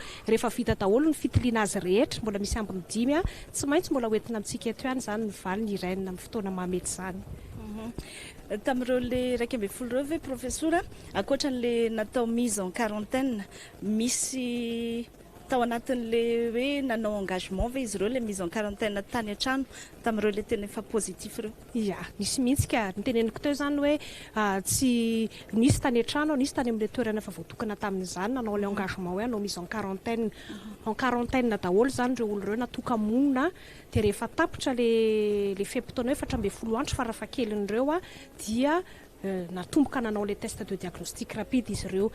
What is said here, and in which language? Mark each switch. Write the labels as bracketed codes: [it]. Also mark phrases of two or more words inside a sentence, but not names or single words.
[mg] Rehefa vita daholo ny fitiliana azy rehetra mbola misy ambiny 5 tsy maintsy mbola hoentina amintsika eto ihany zany ny valiny Irène amin'ny fotoana mahamety zany. Tamin'ireo le 240 ireo ve profesora ankoatran'le natao [fr] mise en quarantaine [mg] misy tao anatin'le hoe nanao engagement ve izy ireo le [fr] mise en quarantaine [mg] tany an-trano tamin'ireo le tena efa positif ireo? Ia, nisy mihitsy ka niteneniko teo zany hoe tsy nisy tany an-trano nisy tany amin'le toerana efa voatokana tamin'izany nanao le engagement hoe nanao [fr] mise en quarantaine [mg] daholo zany ireo olo ireo natoka-monina dia rehefa tapitra le fepotona hoe 14 andro farafahakelin'ireo dia natomboka nanao le [fr] test de diagnostic rapide [mg] izy ireo.